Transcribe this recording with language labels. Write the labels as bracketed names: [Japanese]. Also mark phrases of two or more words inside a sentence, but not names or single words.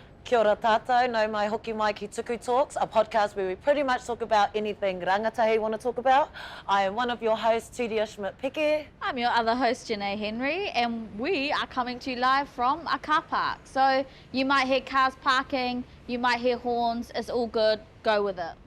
[Māori] Kia ora tātou, no mai hoki mai ki [English] Tuku Talks, a podcast where we pretty much talk about anything rangatahi want to talk about. I am one of your hosts, Tudia Schmidt-Pike. I'm your other host, Janae Henry, and we are coming to you live from a car park. So you might hear cars parking, you might hear horns, it's all good, go with it.